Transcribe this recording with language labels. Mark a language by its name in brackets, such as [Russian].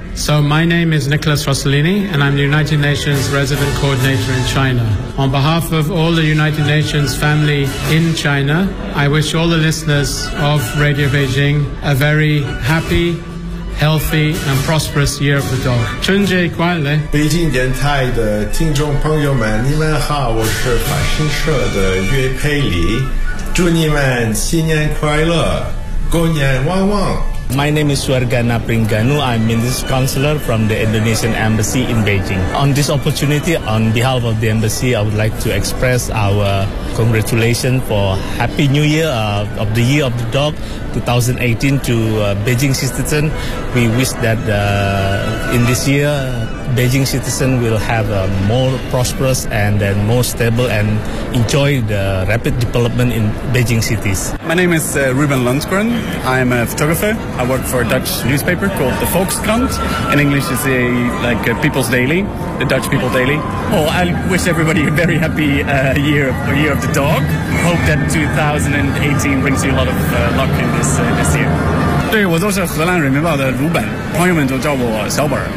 [English] So my name is Nicholas Rossellini, and I'm the United Nations Resident Coordinator in China. On behalf of all the United Nations family in China, I wish all the listeners of Radio Beijing a very happy, healthy, and prosperous Year of the Dog. [Chinese] 春节快乐！北京电台的听众朋友们，你们好，我是法新社的岳佩里，祝你们新年快乐，狗年旺旺。 [English] My name is Suargana Pringanu. I'm Minister Counselor from the Indonesian Embassy in Beijing. On this opportunity, on behalf of the Embassy, I would like to express our congratulations for Happy New Year of the Year of the Dog 2018 to Beijing citizens. We wish that in this year, Beijing citizens will have a more prosperous and then more stable and enjoy the rapid development in Beijing cities. My name is Ruben Lundgren. I'm a photographer. I work for a Dutch newspaper called the Volkskrant. In English, it's a, like a People's Daily, the Dutch People Daily. Oh, I wish everybody a very happy year of the dog. Hope that 2018 brings you a lot of luck in this, this year. [Chinese] 对，我都是荷兰人民报的鲁本，朋友们都叫我小本。